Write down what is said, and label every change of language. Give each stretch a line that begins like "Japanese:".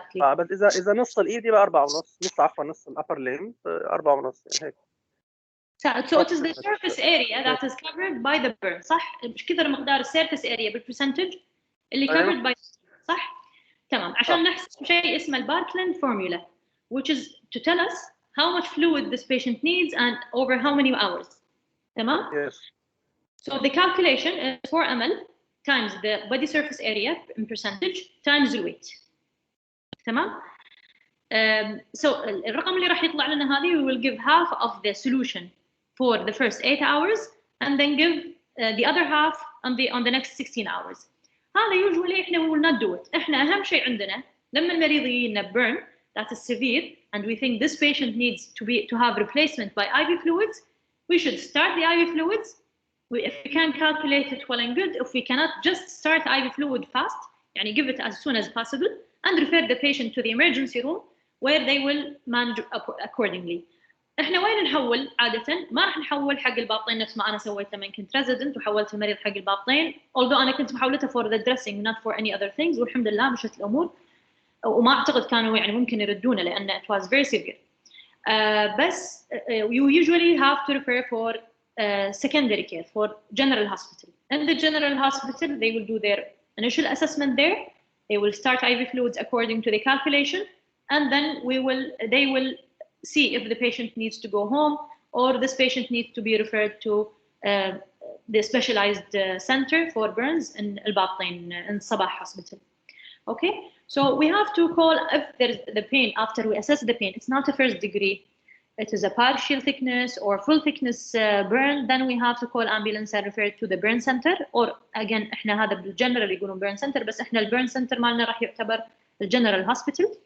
Arabic: بس اذا نص الايد يبقى 4.5، نص الابر ليم 4.5 يعني هيك.
English: So it is the surface area that is covered by the burn،
Arabic: صح؟ مش كثر مقدار السيرفيس اريا بالبرسنتج اللي
English: covered by،
Arabic: صح؟ تمام، عشان نحسب شيء اسمه الباركلاند
English: formula, which is to tell us how much fluid this patient needs and over how many hours.
Arabic: تمام؟
English: Yes. So the calculation is 4 ml times the body surface area in percentage times the weight.
Arabic: تمام؟
English: So
Arabic: الرقم اللي راح يطلع لنا هذه,
English: we will give half of the solution for the first 8 hours and then give the other half on the next 16 hours. هذا usually إحنا we will not do it.
Arabic: إحنا أهم شيء عندنا لما المريض يجينا
English: burn that is severe and we think this patient needs to have replacement by IV fluids, we should start the IV fluids. If we can calculate it well and good, if we cannot just start IV fluid fast, يعني give it as soon as possible and refer the patient to the emergency room where they will manage accordingly.
Arabic: احنا وين نحول عادة؟ ما راح نحول حق الباطين نفس ما أنا سويت لما كنت resident وحولت المريض حق الباطين، although أنا كنت محولته
English: for the dressing not for any other things
Arabic: والحمد لله مشت الأمور وما أعتقد كانوا يعني ممكن يردونه لأن
English: it was very severe. بس you usually have to refer for secondary care for general hospital. In the general hospital they will do their initial assessment there. They will start IV fluids according to the calculation and then they will see if the patient needs to go home or this patient needs to be referred to the specialized center for burns in Al-Batin in Sabah hospital. Okay, so we have to call if there's the pain after we assess the pain. It's not a first degree. It is a partial thickness or full thickness burn. Then we have to call ambulance and refer to the burn center.
Arabic: Or again, إحنا هذا بالجنرال يقولون burn center بس إحنا الburn center مالنا راح يعتبر الجنرال hospital.